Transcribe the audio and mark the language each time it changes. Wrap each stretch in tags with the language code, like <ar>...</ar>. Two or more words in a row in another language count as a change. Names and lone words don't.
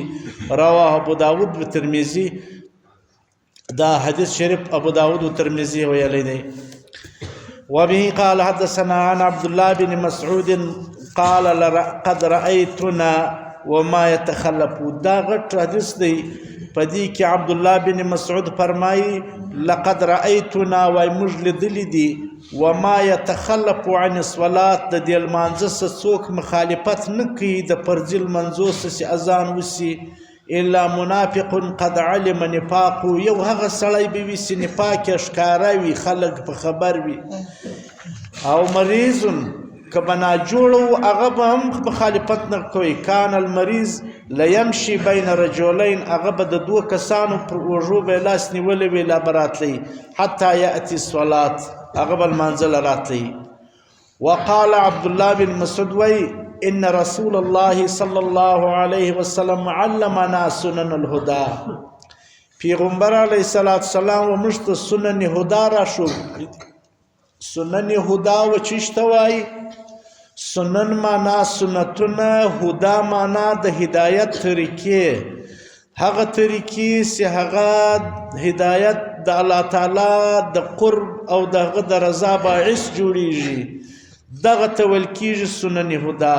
<ps>رواه ابو داود و ترمذي، دا حدیث شریف ابو داود و ترمذي ویلی دی.</ps> <ar>وبه قال حدثنا عن عبد الله بن مسعود قال قد رأيتنا وما يتخلف،</ar> <ps>دا غټ حدیث دی. په دې کې عبد الله بن مسعود فرمایي</ps> <ar>لقد رأيتنا</ar> <ps>وای موږ لیدلي دي</ps> <ar>وما يتخلف عن الصلات،</ar> <ps>د دې لمانځه څخه څوک مخالفت نه کوي د فرضي لمانځو څخه اذان وسي</ps> <ar>الا منافق قد علم نفاقه،</ar> <ps>یو هغه سړی به وي چې نفاق یې ښکاره وي، خلک په خبر وي. او مریض که به ناجوړه و هغه به هم مخالفت نه کوي.</ps> <ar>کان المریض لیمشي بین رجلین،</ar> <ps>هغه به د دوه کسانو پر اوږو به یې لاس نیولی وي لا به راتلی</ps> <ar>حتی یأتي الصلات،</ar> <ps>هغه به لمانځه له راتلی.</ps> <ar>وقال عبد الله بن مسعود وی ان رسول الله صلی الله علیه وسلم علمنا سنن الهدى،</ar> <ps>پیغمبر علیه السلام و موږ ته</ps> <ar>سنن هدا</ar> <ps>را شو.</ps> <ar>سنن هدا</ar> <ps>و چیشته وای؟ سنن معنا سنتونه، هدا معنا د هدایت طریقې، هغه طریقې چې هغه هدایت د الله تعالی د قرب او دغه د رضا باعث جوړیږي، دغه ته ویل کېږي</ps> <ar>سنن هدا.</ar>